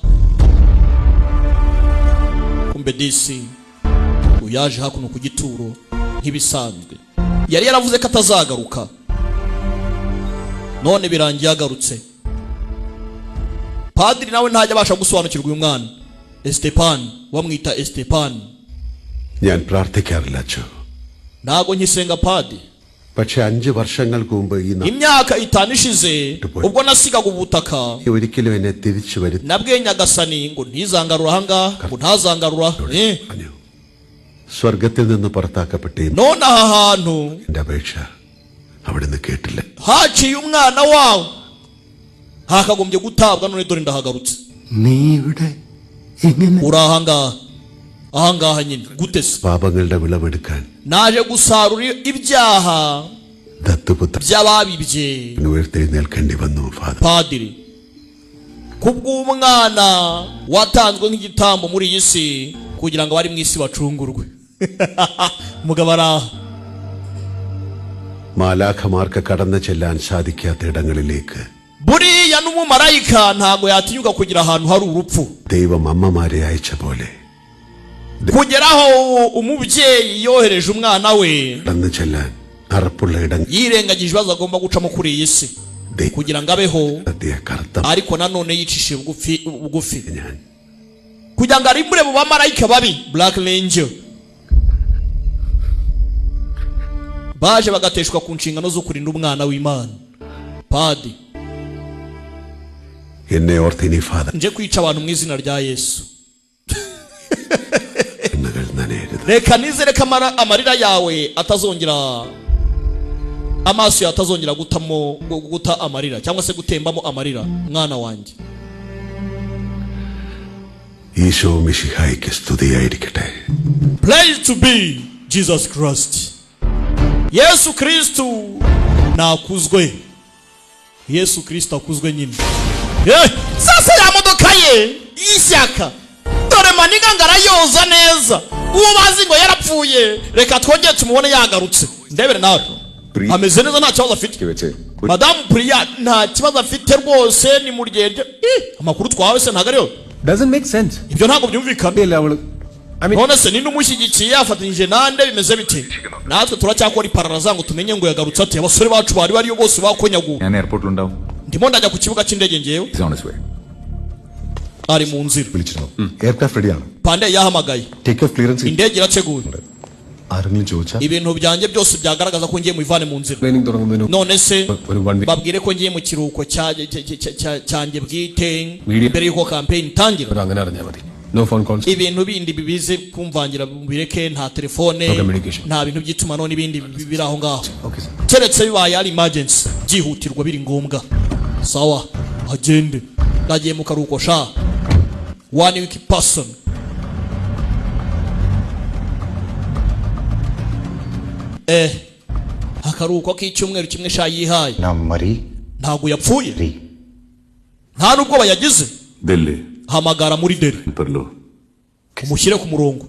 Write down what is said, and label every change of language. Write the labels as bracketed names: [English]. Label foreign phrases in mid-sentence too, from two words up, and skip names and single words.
[Kinyarwanda] Kumbe disi uyaje hakuno ku gituro nk'ibisanzwe. Yari yaravuze ko atazagaruka, none birangiye agarutse. Padiri nawe ntajya abasha gusobanukirwa uyu mwana. Estepan wamwita Estepan. [Malayalam] ഞാൻ പ്രാർത്ഥിക്കാറില്ല. [Kinyarwanda] Nago nkisenga padi. [Malayalam] പക്ഷെ 5 വർഷങ്ങൾക്ക് മുമ്പ് [Kinyarwanda] imyaka 5 ishize ubwo nasigaga ubutaka [Malayalam] ഒരിക്കലും എന്നെ തിരിച്ചു വരുത്തി [Kinyarwanda] nabwiye Nyagasani ngo ntizangarura hanga ngo ntazangarura. [Malayalam] സ്വർഗ്ഗത്തിൽ നിന്ന് പുറത്താക്കപ്പെട്ടേ [Kinyarwanda] none aha hantu [Malayalam] എൻ്റെ അപേക്ഷ അവിടുന്ന് കേട്ടില്ല. [Kinyarwanda] haciye umwana wawe hakagombye gutabwa, none dore ndahagarutse. [Malayalam] നീ ഇവിടെ എങ്ങനെ [Kinyarwanda] ahangaha nyine gutese [Malayalam] പാപങ്ങളുടെ വിളവെടുക്കാൻ [Kinyarwanda] naje gusarura ibyaha [Malayalam] ദത്തുപുത്ര [Kinyarwanda] by'ababibye [Malayalam] ഉയർത്തെഴുന്നേൽക്കേണ്ടി വന്നു. [Kinyarwanda] Padiri kubw'umwana watanzwe nk'igitambo muri iyi si kugira ngo bari mu isi bacungurwe. Mugabara [Malayalam] മാലാഖമാർക്ക് കടന്നു ചെല്ലാൻ സാധിക്കാത്ത ഇടങ്ങളിലേക്ക് [Kinyarwanda] buriya n'umumarayika ntago yatinyuka kugira ahantu hari urupfu. [Malayalam] ദൈവം അമ്മമാരെ അയച്ച പോലെ [Kinyarwanda] kugeraho umubyeyi yohereje umwana we [Malayalam] കടന്നു ചെല്ലാൻ അറപ്പുള്ള ഇടങ്ങൾ [Kinyarwanda] yirengagije ibibazo agomba gucamo kuri iyi si kugira ngo abeho, ariko nanone yicishije bugufi kugira ngo arimbure mu bamarayika babi Black Angel baje bagateshwa ku nshingano zo kurinda umwana w'Imana. Padi [Malayalam] എന്നെ ഓർത്തിനി ഫാദർ [Kinyarwanda] nje kwica abantu mu izina rya Yesu. Reka nizere ko amarira yawe atazongera, amaso yawe atazongera guta amarira cyangwa se gutembamo amarira mwana wanjye. [Malayalam] ഈശോ മിശിഹായ്ക്ക് സ്തുതിയായിരിക്കട്ടെ. [English] Praise to be Jesus Christ. [Kinyarwanda] Yesu Kristo nakuzwe. Yesu Kristo akuzwe nyine. Sasa ya modoka ye y'ishyaka dore maniga ngarayoza neza, uwo bazi ngo yarapfuye reka twongeye tumubone yagarutse. Ndebere nawe ameze neza, nta kibazo afite. Madame Priya nta kibazo afite rwose, ni muryeje. Amakuru twawe se ntago ariyo. [English] Doesn't make sense. [Kinyarwanda] Ibyo ntago byumvikana. None se ninde umushyigikiye yafatanyije nande bimeze bite? Natwe turacyakora ipararaza ngo tumenye ngo yagarutse ati. Abasore bacu bari bariyo bose bakonyaguye. [Malayalam] ഞാൻ എയർപോർട്ടിൽ ഉണ്ടാവും. [Kinyarwanda] ndimo ndajya ku kibuga cy'indege ngewe. Ari mu nzira. [Malayalam] എയർക്രാഫ്റ്റ് റെഡിയാണ്. [Kinyarwanda] Pande yahamagaye. [English] take off clearance [Kinyarwanda] indege irateguye. [Malayalam] ആരെങ്കിലും ചോദിച്ചാൽ [Kinyarwanda] ibintu byanjye byose byagaragaza ko ngiye mu ivane mu nzira. None se babwire ko ngiye mu kiruhuko cyanjye bwite mbere yuko campaign itangira. [Malayalam] അങ്ങനെ അറിഞ്ഞാൽ മതി. [English] No phone calls. [Kinyarwanda] Ibintu bindi bibize kumvangira bireke, nta telefone, nta bintu by'itumanaho n'ibindi biri aho ngaho. Keretse bibaye ari emergency byihutirwa biri ngombwa. Sawa agende nagiye mu karuko sha [English] 1 week person. [Kinyarwanda] Akaruko k'icyumweru kimwe sha yihaye ntago yapfuye, nta nubwo bayagize. Delhi hamagara muri Delhi umushyire ku murongo.